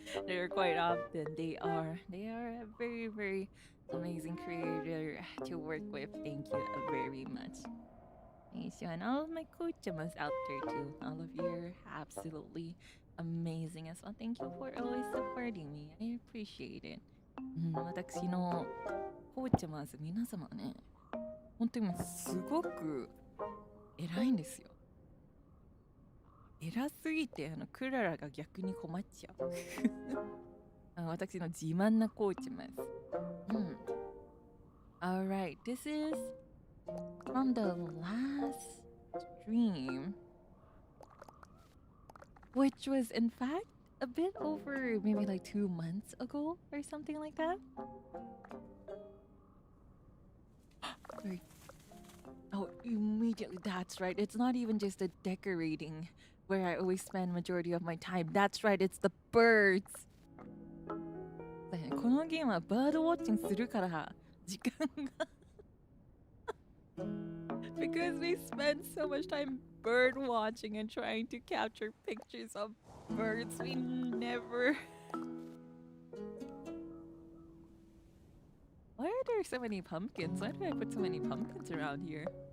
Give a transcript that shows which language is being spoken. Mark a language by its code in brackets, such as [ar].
[en] They're quite often. They are a very, very amazing creator to work with. Thank you very much. And all of my coachamas out there too. All of you are absolutely amazing as well. Thank you for always supporting me. I appreciate it. [ja] 私のコーチャマーズ皆様ね、本当にすごく偉いんですよ。偉すぎてクララが逆に困っちゃう。私の自慢なコーチます。 [en] Alright, this is from the last stream, which was in fact a bit over maybe like 2 months ago or something like that. Sorry. Oh, immediately. That's right. It's not even just the decorating where I always spend majority of my time. That's right. It's the birds. [ja] このゲームはバードウォッチングするから時間が。 [en] Because we spend so much time bird watching and trying to capture pictures of birds we never. Why are there so many pumpkins? Why did I put so many pumpkins around here?